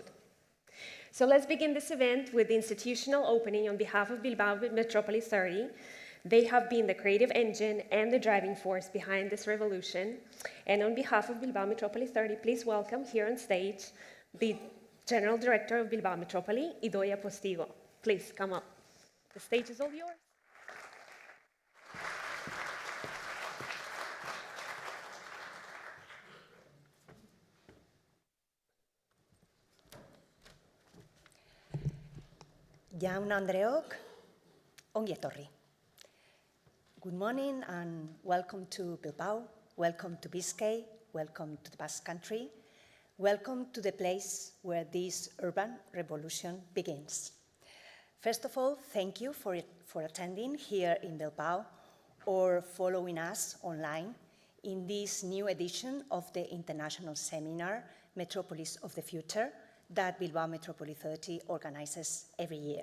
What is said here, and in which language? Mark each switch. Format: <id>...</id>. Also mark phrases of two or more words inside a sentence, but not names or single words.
<en>So let's begin this event with the institutional opening on behalf of Bilbao Metropolis 30. They have been the creative engine and the driving force behind this revolution. And on behalf of Bilbao Metropolis 30, please welcome here on stage the General Director of Bilbao Metrópoli, Idoia Postigo. Please come up. The stage is all yours.</en> <eu>Jaun Andreok, ongi etorri.</eu> <en>Good morning and welcome to Bilbao, welcome to Biscay, welcome to the Basque Country, welcome to the place where this urban revolution begins. First of all, thank you for attending here in Bilbao or following us online in this new edition of the international seminar, Metropolis of the Future, that Bilbao Metropolis 30 organizes every year.</en>